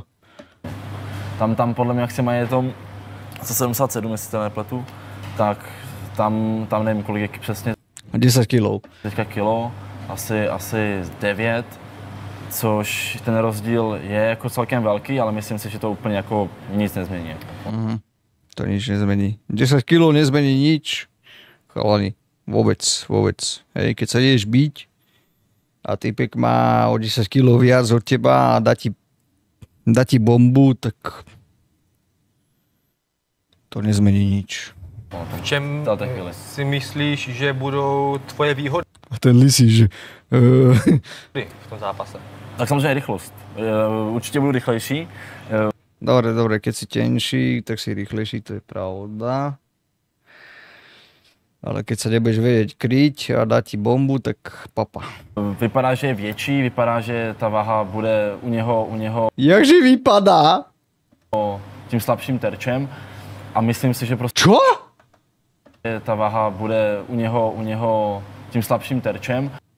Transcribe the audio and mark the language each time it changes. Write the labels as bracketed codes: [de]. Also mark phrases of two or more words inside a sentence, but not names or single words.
[cs] Tam podle mě, jak si mají to 77, jestli to nepletu, tak tam nevím, kolik je přesně. 10 kilů. Teďka kilo, asi 9, což ten rozdíl je jako celkem velký, ale myslím si, že to úplně jako nic nezmění. [sk] To nič nezmení. 10 kilů nezmení nič, chalani. Vôbec. Hej, keď sa ideš byť a typek má o 10 kg viac od teba a dá ti bombu, tak to nezmení nič. [cs] V čem si myslíš, že budou tvoje výhody? A ten lisí, že... v tom zápase. Tak samozřejmě rychlost. Určitě budu rychlejší. [sk] Dobre, keď si tenší, tak si rýchlejší, to je pravda. Ale keď sa nebudeš vedieť kryť a dá ti bombu, tak papa. [cs] Vypadá, že je větší, vypadá, že ta váha bude u něho... Jakže vypadá? Tím slabším terčem a myslím si, že prostě... [sk] Čo? [cs] Ta váha bude u něho tím slabším terčem.